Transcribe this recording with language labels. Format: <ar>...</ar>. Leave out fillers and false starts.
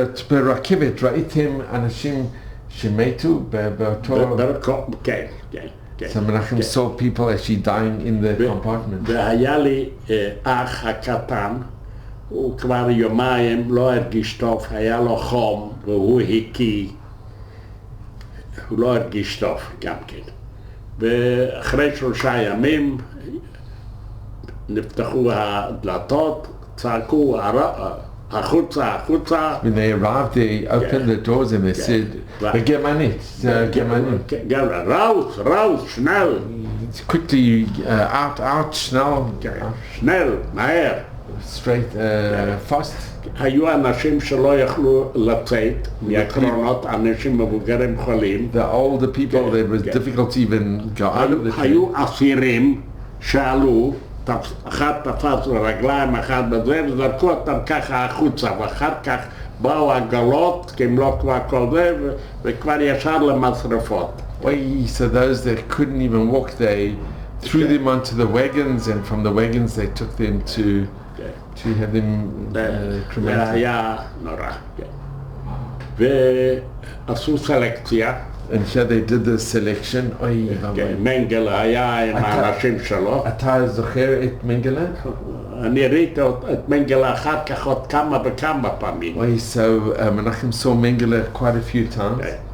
<he>ברכבת ראיתם אנשים שמתו באותו... כן.</he> <en>So Menachem saw people actually dying in the compartment.</en> <he>והיה לי אח הקטן, הוא כבר יומיים לא הרגיש טוב, היה לו חום והוא הקיא, הוא לא הרגיש טוב גם כן. ואחרי 3 ימים נפתחו הדלתות, צעקו החוצה.</he> <en>When they arrived, they opened the doors and they said, "Germanit, Germanit."</en> <de>Raus, schnell.</de> <en>Quickly, out, schnell.</en> <de>Schnell,</de> <he>מהר.</he> <en>Straight, fast.</en> <he>היו אנשים שלא יכלו לצאת מהקרונות, אנשים מבוגרים חולים.</he> <en>The older people, there was difficult to even go out of the train.</en> <he>היו אסירים שעלו, אחד תפס לרגליים, אחד בזה, וזרקו אותם ככה החוצה, ואחר כך באו עגלות, כי הם לא כבר כל זה, וכבר ישר למשרפות.</he> <en>So those that couldn't even walk, they threw them onto the wagons, and from the wagons they took them to have them cremated.</en> <he>זה היה נורא. ועשו סלקציה.</he> <en>And here they did the selection.</en> <he>אוי, מנגל היה עם האנשים שלו. אתה זוכר את מנגלה? אני ראיתי את מנגלה אחר כך עוד כמה וכמה פעמים.</he> <en>אוי, so Menachem saw Mengele quite a few times.</en>